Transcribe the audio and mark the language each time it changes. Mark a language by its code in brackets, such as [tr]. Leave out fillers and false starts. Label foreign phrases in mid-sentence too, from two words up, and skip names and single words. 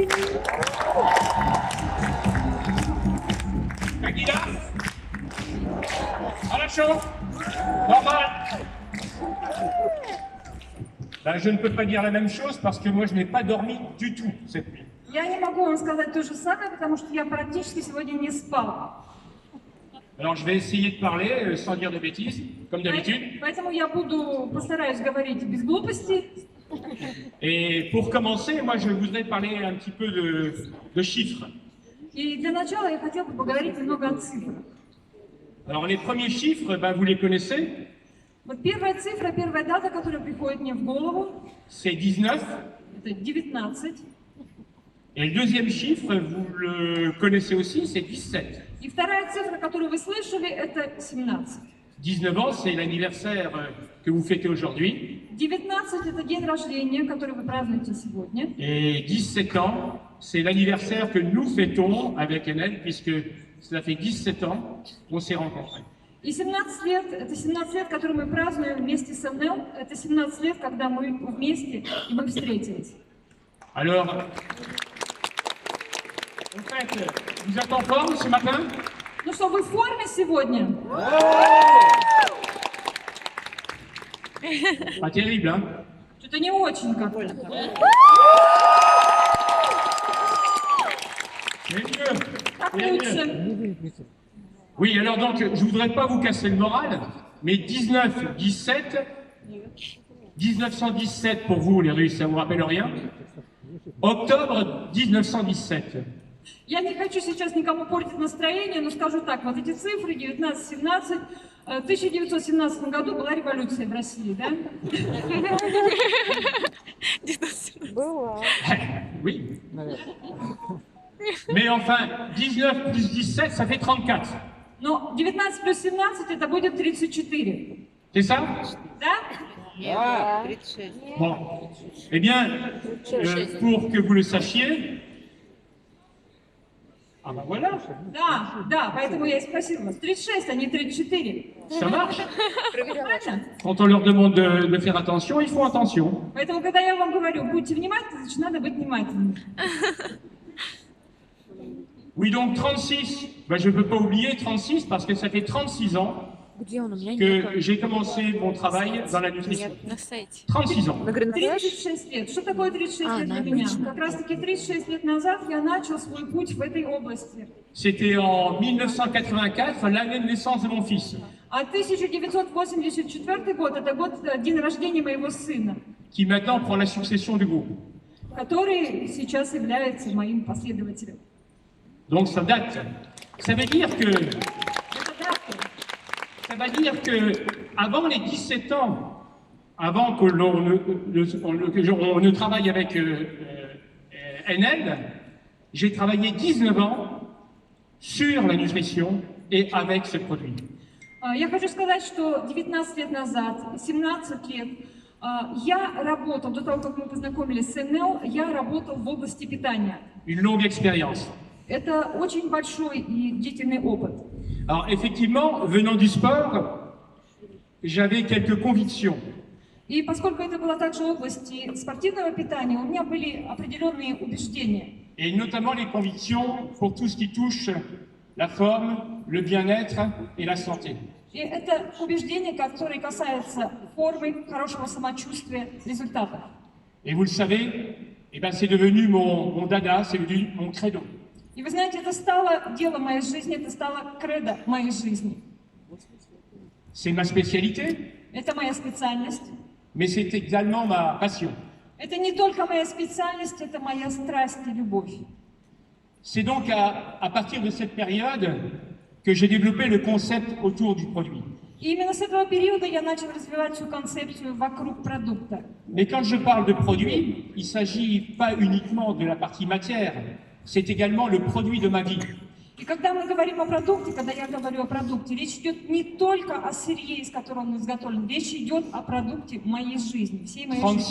[fr] Aguila, à la chambre, normal. Ben, je ne peux pas dire la même chose parce que moi je n'ai pas dormi du tout cette nuit. [ru] Я не могу вам сказать то же самое, потому что я практически сегодня не спал. [fr] Alors je vais essayer de parler sans dire de bêtises, comme d'habitude. [ru] Поэтому я постараюсь говорить без глупостей. [fr] Et pour commencer, moi je voudrais parler un petit peu de chiffres. [ru] И для начала я хотела бы поговорить немного о цифрах. [fr] Alors les premiers chiffres, ben, vous les connaissez. [ru] Вот первая цифра, первая дата, которая приходит мне в голову, [fr] C'est 19. [ru] это 19. [fr] Et le deuxième chiffre, vous le connaissez aussi, c'est 17. [ru] И вторая цифра, которую вы слышали, это 17. [fr] 19 ans, c'est l'anniversaire que vous fêtez aujourd'hui. [ru] 19 – это день рождения, который вы празднуете сегодня. [fr] Et 17 ans, c'est l'anniversaire que nous fêtons avec Enel, puisque cela fait 17 ans qu'on s'est rencontrés. [ru] И 17 лет – это 17 лет, которые мы празднуем вместе с МНЛ. Это 17 лет, когда мы вместе и мы встретились. [fr] Alors, en fait, vous êtes en forme ce matin? [ru] Ну что, вы в форме сегодня? [fr] Pas terrible, hein? [ru] Что-то не очень как-то. [fr] Mais mieux. [ru] Как [fr] Mais mieux. [ru] лучше? [fr] Oui, alors donc, je ne voudrais pas vous casser le moral, mais 19, 17, 1917 pour vous, les Russes, ça vous rappelle rien? Octobre 1917. [ru] Я не хочу сейчас никому портить настроение, но скажу так, вот эти цифры 19-17, в 1917 году была революция в России, да? Было. [fr] Oui. Mais enfin, 19 plus 17, ça fait 34. [ru] Но 19 плюс 17 это будет 34, [fr] C'est ça? [ru] да? Да. [fr] Bon. Eh bien, pour que vous le sachiez... Ah ben voilà, [ru] Да, поэтому я и спросила вас. 36, а не 34. [fr] ça marche. [ru] Правильно? [fr] Quand on leur demande de faire attention, ils font attention. [ru] Поэтому, когда я вам говорю, будьте внимательны, значит, надо быть внимательным. [fr] Oui, donc 36, ben, je ne peux pas oublier 36 parce que ça fait 36 ans [ru] Где он? У меня [fr] que j'ai commencé mon travail dans la nutrition. [ru] нет на сайте. [fr] 36 ans. [ru] На Гринфлэш? 36 лет. Что такое 36 А, лет для на меня? обычном. Как раз таки 36 лет назад я начал свой путь в этой области. [fr] C'était en 1984, l'année de naissance de mon fils, [ru] А 1984 год – это год, день рождения моего сына, [fr] qui maintenant prend la succession du groupe. [ru] который сейчас является моим последователем. [fr] Donc ça date. Ça veut dire que, [ru] Это дата. [fr] ça veut dire que avant les 17 ans, avant que l'on ne travaille avec Enel, j'ai travaillé 19 ans sur la nutrition et avec ce produit. [ru] Я хочу сказать, что 19 лет назад, 17 лет, я работал, до того, как мы познакомились с НЛ, я работал в области питания. [fr] Une longue expérience. [ru] Это очень большой и длительный опыт. [fr] Alors effectivement, venant du sport, j'avais quelques convictions. [ru] И поскольку это была также область спортивного питания, у меня были определенные убеждения. [fr] Et notamment les convictions pour tout ce qui touche la forme, le bien-être et la santé. [ru] И это убеждения, которые касаются формы, хорошего самочувствия, результатов. [fr] Et vous le savez, eh ben c'est devenu mon dada, c'est devenu mon credo. [ru] И вы знаете, это стало делом моей жизни, это стало кредо моей жизни. [fr] C'est ma spécialité, [ru] Это моя специальность. [fr] mais c'est également ma passion. [ru] Это не только моя специальность, это моя страсть и любовь. [fr] C'est donc à partir de cette période que j'ai développé le concept autour du produit. [ru] И именно с этого периода я начал развивать всю концепцию вокруг продукта. [fr] Mais quand je parle de produit, il ne s'agit pas uniquement de la partie matière, c'est également le produit de ma vie. [ru] И когда мы говорим о продукте, когда я говорю о продукте, речь идет не только о сырье, из которого он изготовлен, речь идет о продукте моей жизни, всей моей жизни.